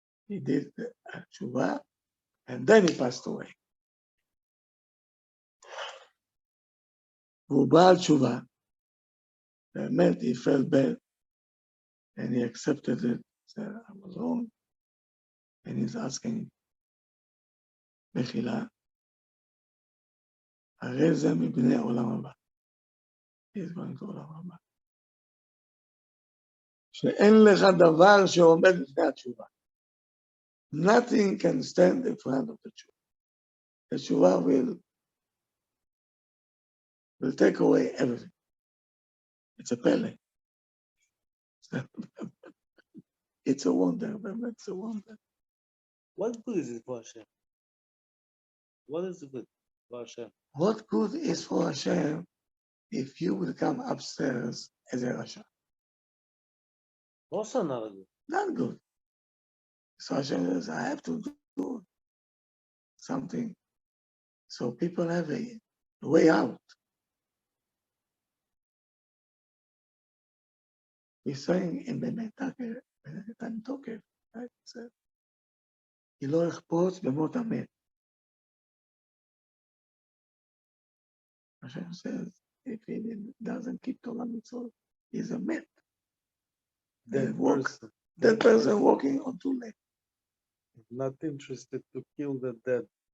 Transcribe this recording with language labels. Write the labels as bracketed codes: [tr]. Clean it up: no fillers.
[en] He did the תשובה, and then he passed away. [he] והוא בעל תשובה. באמת, [en] he felt bad, and he accepted it. Said, I was wrong. And he's asking, [he] מחילה, הרי זה מבני עולם הבא. [en] He's going to עולם הבא. [he] שאין לך דבר שעומד לפני התשובה. [en] Nothing can stand in front of the truth. The tshuva will take away everything. It's a pele. It's a wonder. It's a wonder. What good is it for Hashem? What is the good for Hashem? What good is for Hashem if you will come upstairs as a Rasha? Also not good. Not good. So Hashem says, I have to do something so people have a way out. We're saying in Benetake, right? It said, [he] כי לא יחפוץ במות המת. [en] Hashem says, if he doesn't keep Torah mitzvot, he's a met. That person walking on two legs. Not interested to kill the dead.